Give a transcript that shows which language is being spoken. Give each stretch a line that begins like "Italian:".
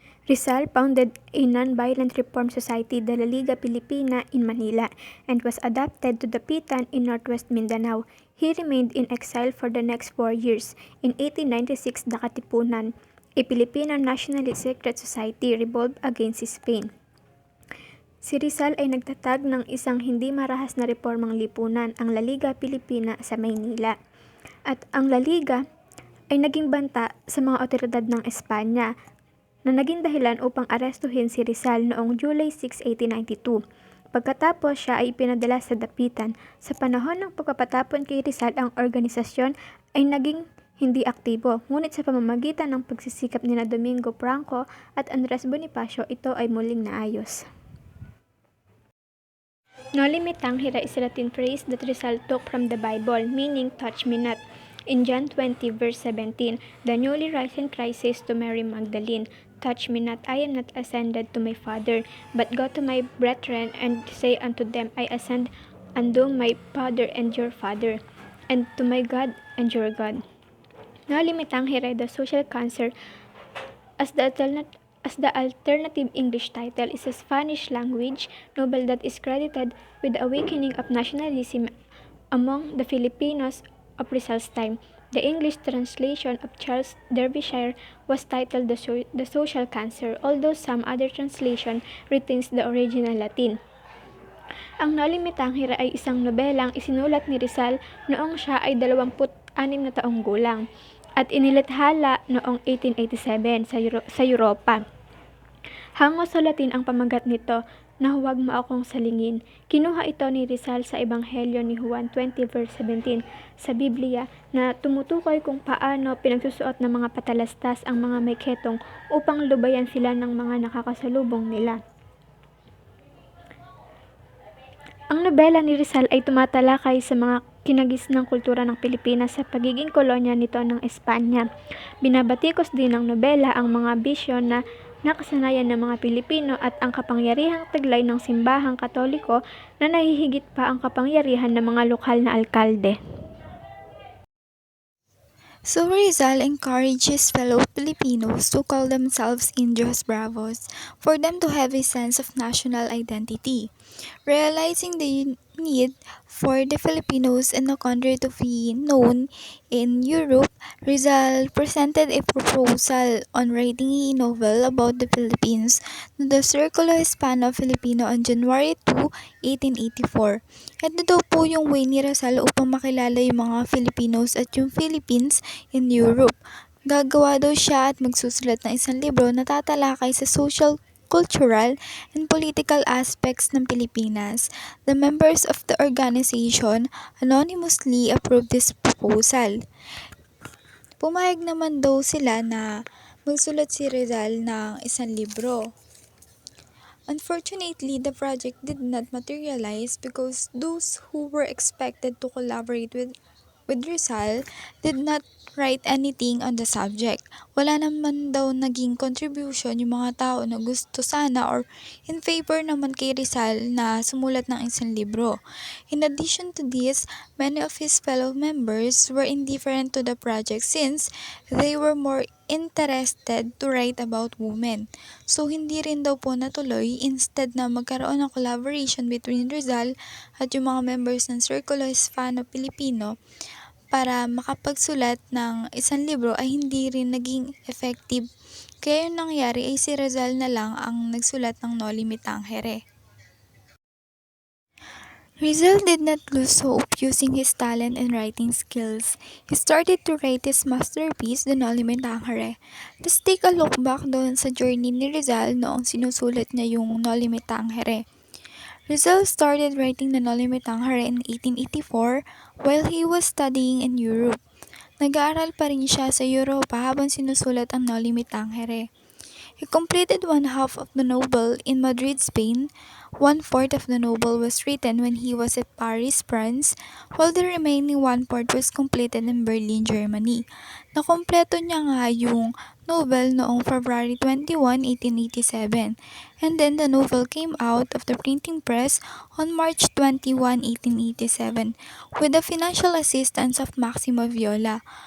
English: Rizal founded a non-violent reform society, the La Liga Pilipina, in Manila, and was adopted to the Pitan in northwest Mindanao. He remained in exile for the next 4 years. In 1896, the Katipunan, a Filipino nationalist secret society, revolted against Spain.
Filipino: Si Rizal ay nagtatag ng isang hindi marahas na reformang lipunan, ang La Liga Pilipina sa Maynila. At ang La Liga ay naging banta sa mga otoridad ng Espanya na naging dahilan upang arestuhin si Rizal noong July 6, 1892. Pagkatapos siya ay ipinadala sa dapitan. Sa panahon ng pagpapatapon kay Rizal, ang organisasyon ay naging hindi aktibo, ngunit sa pamamagitan ng pagsisikap ni Domingo Franco at Andres Bonifacio, ito ay muling naayos.
English: Noli me tangere is a Latin phrase that Rizal took from the Bible, meaning touch me not. In John 20 verse 17, the newly risen Christ says to Mary Magdalene, touch me not, I am not ascended to my Father, but go to my brethren and say unto them, I ascend unto my Father and your Father, and to my God and your God. Noli me tangere, the social cancer, as the alternative English title, is a Spanish language novel that is credited with the awakening of nationalism among the Filipinos of Rizal's time. The English translation of Charles Derbyshire was titled The Social Cancer, although some other translation retains the original Latin.
Filipino: Ang Noli me tangere ay isang nobelang isinulat ni Rizal noong siya ay 26 na taong gulang at inilathala noong 1887 sa Europa. Hango sa Latin ang pamagat nito na huwag mo akong salingin. Kinuha ito ni Rizal sa Ebanghelyo ni Juan 20 verse 17 sa Biblia na tumutukoy kung paano pinagsusuot ng mga patalastas ang mga may ketong upang lubayan sila ng mga nakakasalubong nila. Ang nobela ni Rizal ay tumatalakay sa mga kinagisnang kultura ng Pilipinas sa pagiging kolonya nito ng Espanya. Binabatikos din ng nobela ang mga bisyo na nakasanayan ng mga Pilipino at ang kapangyarihang taglay ng simbahang Katoliko na nahihigit pa ang kapangyarihan ng mga lokal na alkalde.
English: So Rizal encourages fellow Filipinos to call themselves Indios Bravos for them to have a sense of national identity. Realizing the need for the Filipinos in the country to be known in Europe, Rizal presented a proposal on writing a novel about the Philippines to the Círculo Hispano-Filipino on January 2, 1884.
Filipino: Ito daw po yung way ni Rizal upang makilala yung mga Filipinos at yung Philippines in Europe. Gagawa daw siya at magsusulat ng isang libro na tatalakay sa
English: social, cultural, and political aspects
Filipino: ng Pilipinas.
English: The members of the organization anonymously approved this proposal.
Filipino: Pumayag naman daw sila na magsulat si Rizal ng isang libro.
English: Unfortunately, the project did not materialize because those who were expected to collaborate with Rizal did not write anything on the subject.
Filipino: Wala naman daw naging contribution yung mga tao na gusto sana
English: or in favor
Filipino: naman kay Rizal na sumulat ng isang libro.
English: In addition to this, many of his fellow members were indifferent to the project since they were more interested to write about women.
Filipino: So hindi rin daw po natuloy, instead na magkaroon ng collaboration between Rizal at yung mga members ng Círculo Hispano-Filipino para makapagsulat ng isang libro ay hindi rin naging effective. Kaya yung nangyari ay si Rizal na lang ang nagsulat ng Noli me tangere.
English: Rizal did not lose hope using his talent and writing skills. He started to write his masterpiece, The Noli me tangere. Let's take a look back
Filipino: doon sa journey ni Rizal noong sinusulat niya yung Noli me tangere.
English: Rizal started writing the Noli me tangere in 1884 while he was studying in Europe.
Filipino: Nag-aaral pa rin siya sa Europa habang sinusulat ang Noli me tangere.
English: He completed one half of the novel in Madrid, Spain. 1/4 of the novel was written when he was at Paris, France, while the remaining 1/4 was completed in Berlin, Germany.
Filipino: Nakompleto niya nga yung
English: novel noong February 21, 1887, and then the novel came out of the printing press on March 21, 1887, with the financial assistance of Maximo Viola.